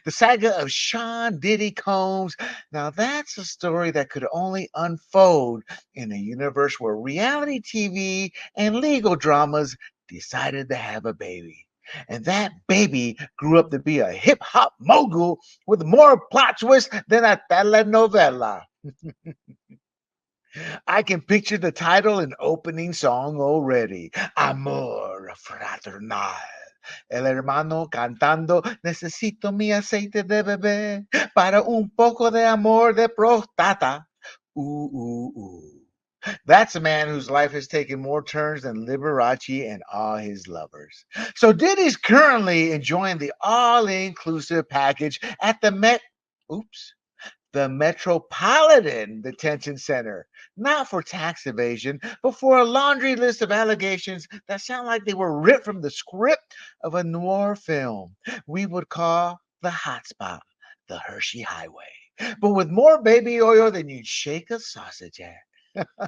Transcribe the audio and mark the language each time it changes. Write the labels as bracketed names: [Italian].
[English] The saga of Sean Diddy Combs. Now, that's a story that could only unfold in a universe where reality TV and legal dramas decided to have a baby. And that baby grew up to be a hip hop mogul with more plot twists than a telenovela. I can picture the title and opening song already. [Spanish] Amor fraternal. El hermano cantando, necesito mi aceite de bebé para un poco de amor de prostata. Ooh, ooh, ooh. [English] That's a man whose life has taken more turns than Liberace and all his lovers. So Diddy's currently enjoying the all-inclusive package at the Oops the Metropolitan Detention Center, not for tax evasion, but for a laundry list of allegations that sound like they were ripped from the script of a noir film we would call the hotspot, the Hershey Highway, but with more baby oil than you'd shake a sausage at.